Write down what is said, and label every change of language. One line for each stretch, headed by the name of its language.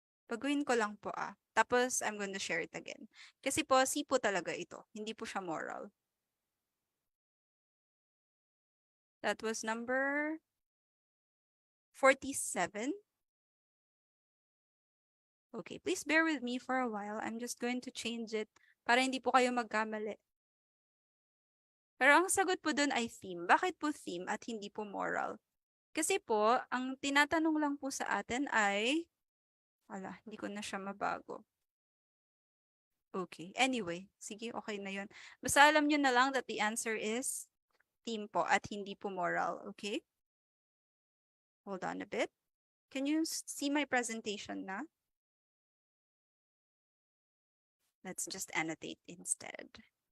Filipino: Baguhin ko lang po Tapos,
English: I'm going to share it again.
Filipino: Kasi po, C po talaga ito. Hindi po siya moral.
English: That was number 47. Okay, please bear with me for a while. I'm just going to change it
Filipino: para hindi po kayo magkamali. Pero ang sagot po dun ay theme. Bakit po theme at hindi po moral? Kasi po, ang tinatanong lang po sa atin ay, hindi ko na siya mabago. Okay, anyway, sige, okay na yun. Basta alam nyo na lang
English: that the answer is theme
Filipino: po at hindi po
English: moral, okay? Hold on a bit. Can you see my presentation
Filipino: na?
English: Let's just annotate instead.